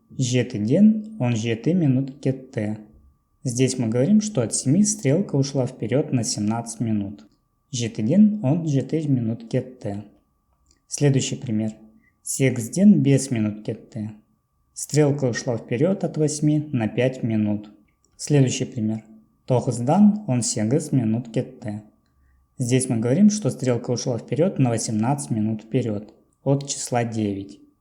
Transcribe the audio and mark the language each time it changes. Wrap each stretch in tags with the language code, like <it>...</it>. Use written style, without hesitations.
<kk>Жетіден он жеті минут кетте.</kk> <ru>Здесь мы говорим, что от 7 стрелка ушла вперед на 17 минут.</ru> <kk>Жетіден он жеті минут кетте.</kk> <ru>Следующий пример.</ru> <kk>Сегізден бес минут кетте.</kk> <ru>Стрелка ушла вперед от 8 на 5 минут. Следующий пример.</ru> <kk>Тоғыздан он сегіз минут кетте.</kk> <ru>Здесь мы говорим, что стрелка ушла вперед на 18 минут вперед, от числа 9.</ru>